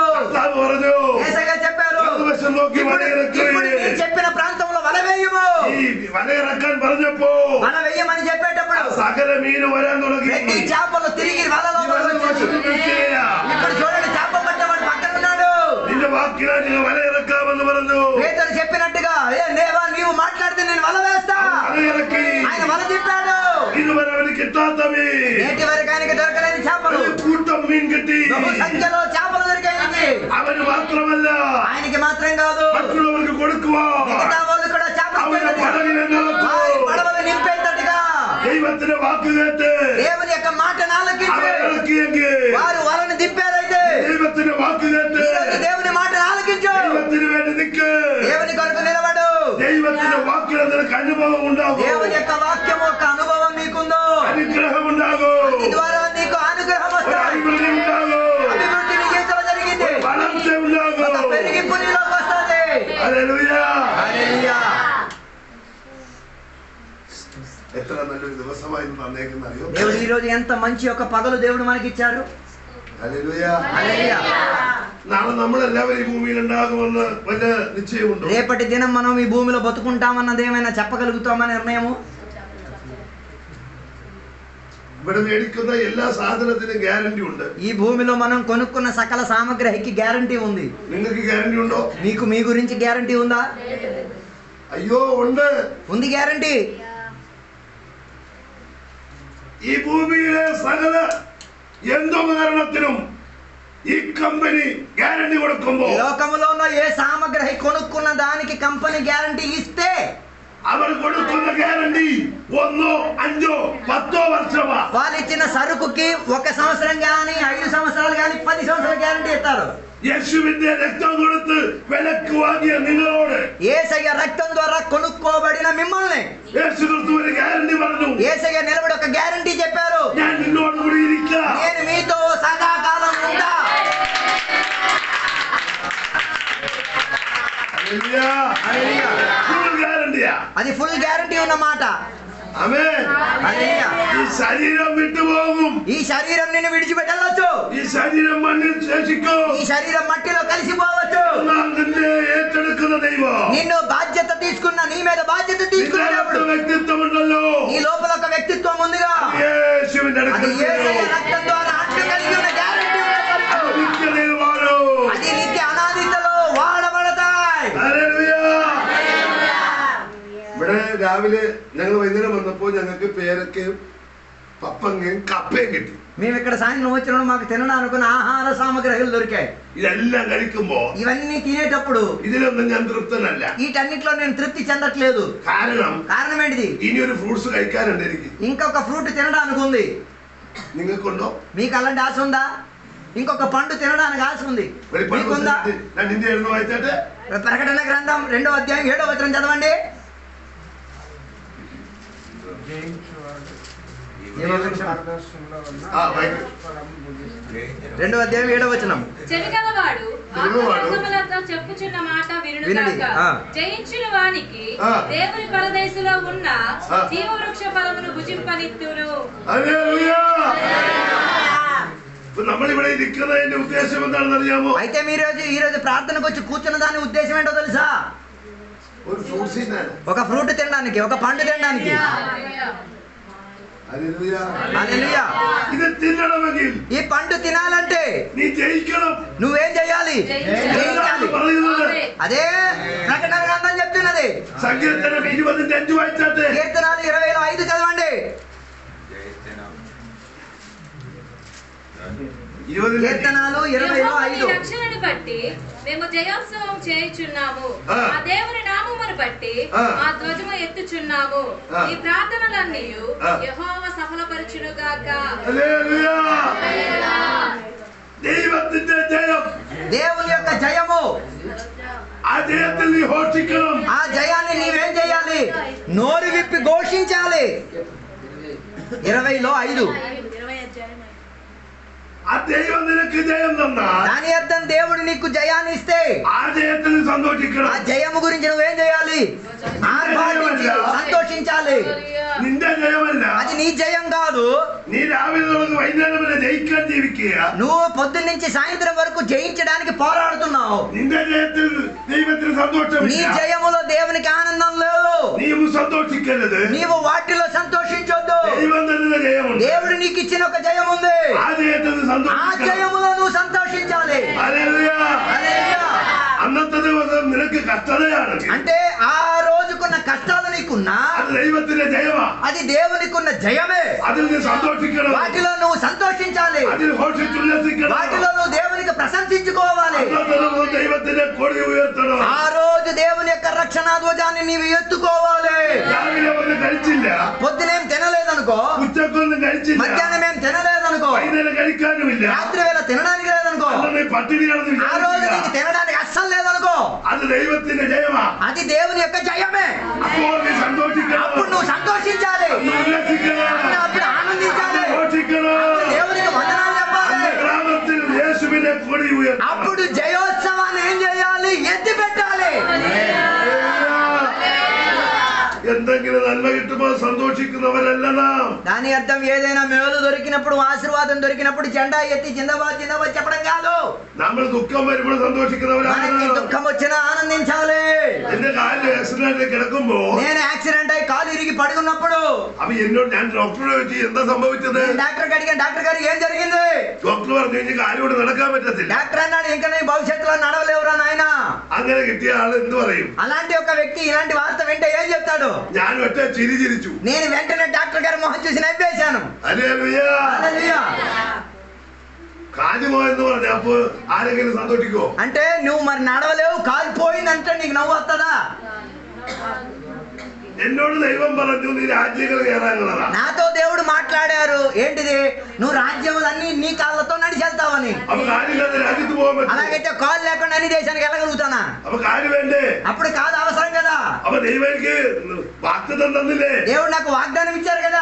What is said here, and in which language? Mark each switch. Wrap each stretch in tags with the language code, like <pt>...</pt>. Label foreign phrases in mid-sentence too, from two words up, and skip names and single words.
<te>యేసయ్య చెప్పారు, చెప్పిన ప్రాంతంలో వల వేయము, వల వేయమని చెప్పేటప్పుడు ప్రతి చేపలు తిరిగి వలలో ఇప్పుడు చూడండి, చేప పట్టమని పక్కన ఉన్నాడు. పేతురు చెప్పినట్టుగా, ఏ దేవా నీవు మాట్లాడితే నేను వల వేస్తా, ఆయన వల తిప్పాడు.</te> <ml>ഇതുവരെ അവന് കിട്ടാത്ത മീൻ,</ml> <te>నేటి వరకు ఆయనకి దొరకలేని చేపలు,</te> <ml>കൂട്ടം മീൻ കിട്ടി.</ml> <te>బహు సంఖ్యలో చేపలు దొరికాయి.</te> <ml>അവന് മാത്രമല്ല,</ml> <te>ఆయనకి మాత్రం కాదు,</te> <ml>മറ്റുള്ളവർക്ക് കൊടുക്കുവാൻ</ml> <te>మిగతా వాళ్ళు కూడా చేపలు</te> <ml>അവന്റെ പടകിനെ</ml> <te>వారి</te> <ml>നിറച്ചു.</ml> <te>పడవలు నింపేటట్టుగా</te> <ml>ദൈവത്തിന്റെ വാക്ക് കേട്ട്</ml> <te>దేవుని యొక్క మాటను ఆలకించి</te> <ml>അവൻ ഇറക്കിയെങ്കിൽ,</ml> <te>వారు వలను దింపారైతే</te> <ml>ദൈവത്തിന്റെ വാക്ക് കേട്ട്</ml> <te>ఈ రోజు దేవుని మాటను ఆలకించు,</te> <ml>ദൈവത്തിന് വേണ്ടി നിൽക്ക്.</ml> <te>దేవుని కొరకు నిలబడు.</te> <ml>ദൈവത്തിന്റെ വാക്കിൽ നിനക്ക് അനുഭవం ഉണ്ടാകും,</ml> <te>దేవుని యొక్క వాక్యం యొక్క అనుభవం నీకుందో,</te> <ml>അനുഗ്രഹം ഉണ്ടാകും,</ml> <te>దీని ద్వారా నీకు అనుగ్రహం</te> <ml>ഒരു</ml> <te>వస్తుంది,</te> <ml>അഭിവൃദ്ധി ഉണ്ടാകും,</ml> <te>అభివృద్ధి నీ జీవితంలో జరిగింది,</te> <ml>വളർച്ച</ml> <te>ఒక</te> <ml>ഉണ്ടാകും.</ml> <te>పెరిగింపు నీలోకి వస్తుంది.</te> <ml>ഹല്ലേലൂയ.</ml> <te>హల్లెలూయా.</te> <ml>എത്ര നല്ലൊരു ദിവസമായി തന്നേക്കുന്ന അറിയോ?</ml> <te>దేవుడు ఈ రోజు ఎంత మంచి ఒక పగలు దేవుడు మనకి ఇచ్చారు.</te> <ml>ഹല്ലേലൂയ.</ml> <te>హల్లెలూయా.</te> <ml>നാളെ നമ്മളെല്ലാവരും ഈ ഭൂമിയിൽ ഉണ്ടാകുമെന്ന് വലിയ നിശ്ചയമുണ്ടോ?</ml> <te>రేపటి దినం మనం ఈ భూమిలో బతుకుంటామన్నది ఏమైనా చెప్పగలుగుతామా నిర్ణయము?</te> <ml>ഇവിടെ മേടിക്കുന്ന എല്ലാ സാധനത്തിനും ഗ്യാരണ്ടി ഉണ്ട്.</ml> <te>ఈ భూమిలో మనం కొనుక్కున్న సకల సామగ్రికి గ్యారంటీ ఉంది.</te> <ml>നിങ്ങൾക്ക് ഗ്യാരണ്ടി ഉണ്ടോ?</ml> <te>మీకు మీ గురించి గ్యారంటీ ఉందా?</te> <ml>അയ്യോ ഉണ്ട്.</ml> <te>ఉంది గ్యారంటీ.</te> <ml>ഈ ഭൂമിയിലെ സകല യന്ത്രോപകരണത്തിനും ഈ കമ്പനി ഗ്യാരണ്ടി കൊടുക്കുമ്പോ</ml> <te>లోకములో ఉన్న ఏ సామగ్రి కొనుక్కున్న దానికి కంపెనీ గ్యారంటీ ఇస్తే</te> <ml>അവർ കൊടുക്കുന്ന ഗ്യാരണ്ടി 1, 5, 10 വർഷമാ.</ml> <te>వాళ్ళు ఇచ్చిన సరుకుకి 1 సంవత్సరం గాని 5 సంవత్సరాలు గాని 10 సంవత్సరాలు గ్యారంటీ ఇస్తారు.</te> <ml>യേശുവിന്റെ രക്തം കൊടുത്ത് വിലക്ക് വാങ്ങിയ നിങ്ങളോട്</ml> <te>యేసయ్య రక్తం ద్వారా కొనుక్కోబడిన మిమ్మల్ని</te> <ml>യേശു ക്രിസ്തു ഒരു ഗ്യാരണ്ടി പറഞ്ഞു.</ml> <te>యేసయ్య నిలబడి ఒక గ్యారంటీ చెప్పారు,</te> <ml>ഞാൻ നിന്നോട് കൂടി ഇരിക്കാം.</ml> <te>నేను మీతో సదాకాలం ఉంటా.</te> <ml>ഹല്ലേലൂയ.</ml> <te>హల్లెలూయా.</te> <ml>ഫുൾ ഗ്യാരണ്ടിയാ.</ml> <te>అది ఫుల్ గ్యారంటీ ఉన్న మాట.</te> <ml>ആമേൻ.</ml> <te>హల్లెలూయా.</te> <ml>ഈ ശരീരം വിട്ടുപോകും,</ml> <te>ఈ శరీరం నిన్ను విడిచిపెట్టవచ్చు,</te> <ml>ഈ ശരീരം മണ്ണിൽ ശേഷിക്കും.</ml> <te>ఈ శరీరం మట్టిలో కలిసిపోవచ్చు.</te> <ml>എന്നാൽ നിന്നെ ഏറ്റെടുക്കുന്ന ദൈവം,</ml> <te>నిన్ను బాధ్యత తీసుకున్న నీ మీద బాధ్యత తీసుకున్న</te> <ml>നിന്റെ</ml> <te>దేవుడు,</te> <ml>വ്യക്തിത്വമുണ്ടല്ലോ,</ml> <te>నీ లోపల ఒక వ్యక్తిత్వం ఉందిగా,</te> <ml>യേശുവിന്റെ</ml> <te>అది</te> <ml>അടുക്കൽ</ml> <te>యేసయ్య రక్తం ద్వారా అంటు కలిగి ఉన్న గ్యారంటీ ఉన్న సరుకు.</te> <ml>നിത്യതയിൽ വാഴും.</ml> <te>అది నిత్య అనాదితలో వాడబడతాయి.</te> <ml>ഹല്ലേലൂയ. ഇവിടെ രാവിലെ ഞങ്ങൾ വൈകുന്നേരം വന്നപ്പോ ഞങ്ങൾക്ക് പേരക്കയും പപ്പങ്ങയും കപ്പയും കിട്ടി.</ml> <te>మేము ఇక్కడ సాయంత్రం వచ్చినప్పుడు మాకు తినడానికి ఆహార సామగ్రిలు దొరికాయి.</te> <ml>ഇതെല്ലാം കഴിക്കുമ്പോ</ml> <te>ఇవన్నీ తినేటప్పుడు</te> <ml>ഇതിലൊന്നും ഞാൻ തൃപ്തനല്ല.</ml> <te>వీటన్నిటిలో నేను తృప్తి చెందట్లేదు. కారణం ఏంటిది?</te> <ml>ഇനി ഒരു ഫ്രൂട്ട്സ് കഴിക്കാനുണ്ട് എനിക്ക്.</ml> <te>ఇంకొక ఫ్రూట్ తినడానికి ఉంది.</te> <ml>നിങ്ങൾക്കുണ്ടോ?</ml> <te>మీకు అలాంటి ఆశ ఉందా? ఇంకొక పండు తినడానికి ఆశ ఉంది. మీకుందా?</te> <ml>ഞാൻ ഇന്ത്യ എഴുതുന്ന വായിച്ചാട്ടെ.</ml> <te>ప్రకటన గ్రంథం 2వ అధ్యాయం 7వ వచనం చదవండి. 2వ అధ్యాయం 7వ వచనం. చెవిగలవాడు ఆకాశములతో చెప్పుచున్న మాట వినుగాక. జయించిన వానికి దేవుని పరదేశంలో ఉన్న జీవవృక్ష ఫలమును భుజింపనిత్తును.</te> <ml>നമ്മളിവിടെ ഇരിക്കുന്നതിന്റെ ഉദ്ദേശം എന്താണെന്ന് അറിയാമോ?</ml> <te>అయితే మీరు ఈ రోజు ప్రార్థనకు వచ్చి కూర్చున్న దాని ఉద్దేశం ఏంటో తెలుసా?</te> <ml>ഒരു ഫ്രൂട്ട്സ് തിന്നാൻ,</ml> <te>ఒక ఫ్రూట్ తినడానికి, ఒక పండు తినడానికి. హల్లెలూయా.</te> <ml>ഇത് തിന്നണമെങ്കിൽ</ml> <te>ఈ పండు తినాలంటే</te> <ml>നീ ജയിക്കണം.</ml> <te>నువ్వేం చేయాలి? జయించాలి. అదే ప్రకటన గ్రంథం చెప్తున్నది.</te> <ml>സങ്കീർത്തനം 20:5 വായിച്ചാട്ടെ.</ml> <te>కీర్తనాలు 20:5 చదవండి. కీర్తనాలు 20:5. రక్షణను బట్టి మేము జయోత్సవం చేయుచున్నాము. ఆ దేవుని నామమును బట్టి మా ధ్వజము ఎత్తుచున్నాము. ఈ ప్రార్థనలన్నీ యెహోవా సఫలపరచునుగాక. హల్లెలూయా.</te> <ml>ദൈവത്തിന്റെ ജയം,</ml> <te>దేవుని యొక్క జయము,</te> <ml>ఆ జయത്തിൽ നീ ഘോഷിക്കണം.</ml> <te>ఆ జయాన్ని నీవేం చేయాలి? నోరు విప్పి ఘోషించాలి. 20:5.</te> <ml>ആ ദൈവം നിനക്ക് ജയം തന്നാൽ</ml> <te>దాని అర్థం దేవుడు నీకు జయాన్ని ఇస్తే</te> <ml>ఆ జయത്തിൽ നീ സന്തോഷിക്കണം.</ml> <te>ఆ జయము గురించి నువ్వేం చేయాలి? ఆర్భాటించి సంతోషించాలి.</te> <ml>നിന്റെ ജയമല്ല,</ml> <te>అది నీ జయం కాదు.</te> <ml>നീ രാവിലെ തുടങ്ങി വൈകുന്നേരം വരെ ജയിക്കാൻ ജീവിക്കുക.</ml> <te>నువ్వు పొద్దున్న నుంచి సాయంత్రం వరకు జయించడానికి పోరాడుతున్నావు.</te> <ml>നിന്റെ ജയത്തിൽ ദൈവത്തിന്</ml> <te>నీ</te> <ml>സന്തോഷമില്ല.</ml> <te>జయములో దేవునికి ఆనందం లేదు.</te> <ml>നീയും സന്തോഷിക്കരുത്.</ml> <te>నీవు వాటిలో సంతోషించొద్దు.</te> <ml>ദൈവം തരുന്ന ജയമുണ്ട്.</ml> <te>దేవుడు నీకు ఇచ్చిన ఒక జయం ఉంది.</te> <ml>ആ ജയത്തിൽ നീ</ml> <te>ఆ</te> <ml>സന്തോഷിക്കണം.</ml> <te>జయములో నువ్వు సంతోషించాలి.</te> <ml>ഹല്ലേലൂയ.</ml> <te>హల్లెలూయా.</te> <ml>അന്നത്തെ ദിവസം നിനക്ക് കഷ്ടതയാണ്.</ml> <te>అంటే ఆ రోజుకున్న కష్టాలు దేవునికున్న</te> <ml>അത് ദൈവത്തിന്റെ ജയമാ.</ml> <te>అది దేవునికున్న జయమే.</te> <ml>അതിൽ നീ സന്തോഷിക്കണം.</ml> <te>వాటిలో నువ్వు సంతోషించాలి.</te> <ml>അതിൽ ഘോഷിച്ചുല്ലസിക്കണം.</ml> <te>వాటిలో నువ్వు దేవునికి ప్రశంసించుకోవాలి.</te> <ml>ദൈവത്തിന്റെ കൊടി ഉയർത്തണം.</ml> <te>ఆ రోజు దేవుని యొక్క రక్షణ ధ్వజాన్ని నీవు ఎత్తుకోవాలి.</te> <ml>രാവിലെ ഒന്നും കഴിച്ചില്ല,</ml> <te>పొద్దునేం తినలేదనుకో,</te> <ml>ഉച്ചക്കൊന്നും കഴിച്ചില്ല,</ml> <te>మధ్యాహ్నం ఏం తినలేదనుకో,</te> <ml>വൈകുന്നേരം കഴിക്കാനുമില്ല,</ml> <te>రాత్రి వేళ తినడానికి లేదనుకో,</te> <ml>നീ പട്ടിണി കിടന്ന്</ml> <te>ఆ రోజు</te> <ml>വിചാരിച്ചില്ല.</ml> <te>నీకు తినడానికి అస్సలు లేదనుకో,</te> <ml>അത് ദൈവത്തിന്റെ ജയമാ.</ml> <te>అది దేవుని యొక్క జయమే.</te> <ml>അപ്പോൾ നീ സന്തോഷിക്കണം,</ml> <te>అప్పుడు నువ్వు సంతోషించాలి,</te> <ml>ഉല്ലസിക്കണം,</ml> <te>అప్పుడు ఆనందించాలి,</te> <ml>ഘോഷിക്കണം.</ml> <te>దేవునికి వందనాలు చెప్పాలి.</te> <ml>ഗ്രാമത്തിൽ യേശുവിനെ കൊടി ഉയർത്തണം.</ml> <te>అప్పుడు జయోత్సవాన్ని ఏం చేయాలి? ఎత్తి పెట్టాలి.</te> <ml>എന്തെങ്കിലും നന്മ കിട്ടുമ്പോൾ സന്തോഷിക്കുന്നവരല്ല നാം.</ml> <te>దాని అర్థం ఏదైనా మేలు దొరికినప్పుడు, ఆశీర్వాదం దొరికినప్పుడు జెండా ఎత్తి</te> <hi>ज़िंदाबाद ज़िंदाबाद</hi> <te>చెప్పడం కాదు.</te> <ml>നമ്മൾ ദുഃഖം വരുമ്പോൾ സന്തോഷിക്കുന്നവരാണ്.</ml> <te>మనకి దుఃఖం వచ్చినా ఆనందించాలి.</te> <ml>എന്റെ കാലിൽ ആക്സിഡന്റ് കിടക്കുമ്പോ</ml> <te>నేను యాక్సిడెంట్ అయి కాలు ఇరిగి పడుకున్నప్పుడు</te> <ml>അപ്പൊ എന്നോട് ഞാൻ ഡോക്ടറെ ചോദിച്ചു എന്താ സംഭവിച്ചത്.</ml> <te>డాక్టర్ అడిగాను, డాక్టర్ గారు ఏం జరిగింది?</te> <ml>ഡോക്ടർ പറഞ്ഞു ഇനി കാലോട് നടക്കാൻ പറ്റത്തില്ല.</ml> <te>డాక్టర్ అన్నాడు, ఇంకా నీ భవిష్యత్తులో నడవలేవురా నాయన.</te> <ml>അങ്ങനെ കിട്ടിയ ఆള് എന്ത് പറയും?</ml> <te>అలాంటి ఒక వ్యక్తి ఇలాంటి వార్త వింటే ఏం చెప్తాడు?</te> <ml>ഞാൻ ഒറ്റ ചിരി ചിരിച്ചു.</ml> <te>నేను వెంటనే డాక్టర్ గారి మొహం చూసి నవ్వేశాను.</te> <ml>ഹല്ലേലൂയ.</ml> <te>హల్లెలూయా.</te> <ml>കാലുമോ എന്ന് പറഞ്ഞു. അപ്പൊ ആരെങ്കിലും സന്തോഷിക്കോ?</ml> <te>అంటే నువ్వు మరి నడవలేవు, కాలు పోయిందంటే నీకు నవ్వు వస్తుందా?</te> <ml>എന്നോട് ദൈവം പറഞ്ഞു നീ രാജ്യങ്ങൾ കയറാനുള്ളതാ.</ml> <te>నాతో దేవుడు మాట్లాడారు, ఏంటిది? నువ్వు రాజ్యములన్నీ నీ కాళ్ళతో నడిచెళ్తావని.</te> <ml>അപ്പൊ കാലില്ലാതെ രാജ്യത്ത് പോകാൻ പറ്റും.</ml> <te>అలాగైతే కాలు లేకుండా అన్ని దేశానికి వెళ్ళగలుగుతానా?</te> <ml>അപ്പൊ കാല് വേണ്ടേ?</ml> <te>అప్పుడు కాదు అవసరం కదా.</te> <ml>അപ്പൊ ദൈവം എനിക്ക് വാഗ്ദത്തം തന്നില്ലേ?</ml> <te>దేవుడు నాకు వాగ్దానం ఇచ్చారు కదా.</te>